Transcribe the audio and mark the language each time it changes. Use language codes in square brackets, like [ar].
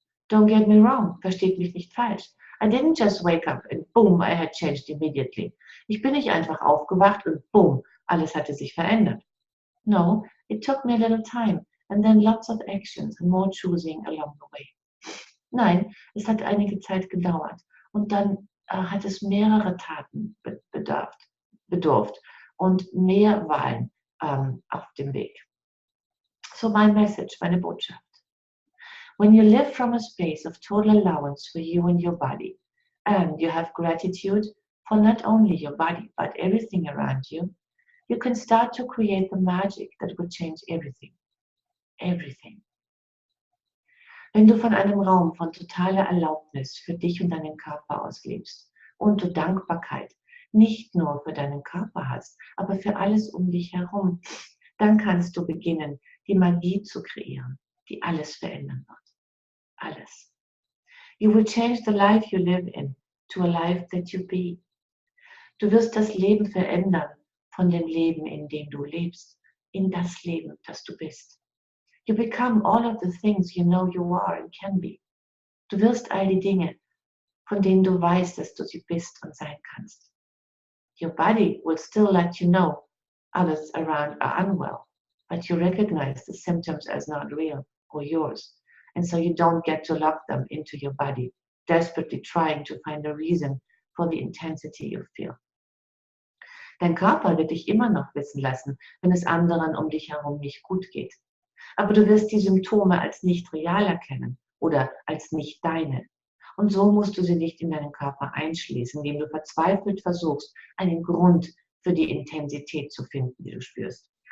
[en] Don't get me wrong, [de] versteht mich nicht falsch. [en] I didn't just wake up and boom, I had changed immediately. [de] Ich bin nicht einfach aufgewacht und boom, alles hatte sich verändert. [en] No, it took me a little time and then lots of actions and more choosing along the way. [de] Nein, es hat einige Zeit gedauert und dann hat es mehrere Taten bedurft und mehr Wahlen auf dem Weg. [en] So my message, [de] meine Botschaft. [en] When you live from a space of total allowance for you and your body, and you have gratitude for not only your body, but everything around you, you can start to create the magic that will change everything. Everything. [de] Wenn du von einem Raum von totaler Erlaubnis für dich und deinen Körper aus lebst und du Dankbarkeit nicht nur für deinen Körper hast, aber für alles um dich herum, dann kannst du beginnen, die Magie zu kreieren, die alles verändern wird. Alles. [en] You will change the life you live in to a life that you be. [de] Du wirst das Leben verändern von dem Leben, in dem du lebst, in das Leben, das du bist. [en] You become all of the things you know you are and can be. [de] Du wirst all die Dinge, von denen du weißt, dass du sie bist und sein kannst. [en] Your body will still let you know others around are unwell, but you recognize the symptoms as not real or yours. And so you don't get to lock them into your body, desperately trying to find a reason for the intensity you feel. [de] Dein Körper wird dich immer noch wissen lassen, wenn es anderen um dich herum nicht gut geht. Aber du wirst die Symptome als nicht real erkennen oder als nicht deine. Und so musst du sie nicht in deinen Körper einschließen, indem du verzweifelt versuchst, einen Grund für die Intensität zu finden, die du spürst.